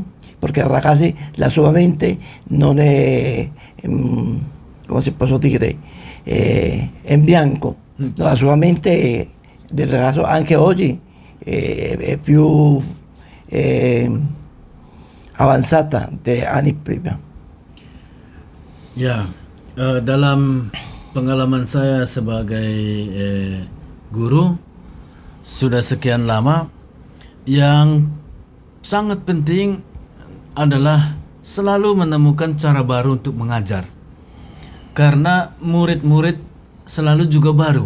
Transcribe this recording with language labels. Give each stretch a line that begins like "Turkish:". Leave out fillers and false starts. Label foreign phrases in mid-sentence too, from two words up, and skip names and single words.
Italian: Perché i ragazzi, la sua mente non è, come si può dire, in bianco, no, la sua mente del ragazzo anche oggi è più avanzata di anni prima.
Indonesian: Ya, dalam pengalaman saya sebagai guru sudah sekian lama, yang sangat penting adalah selalu menemukan cara baru untuk mengajar, karena murid-murid selalu juga baru.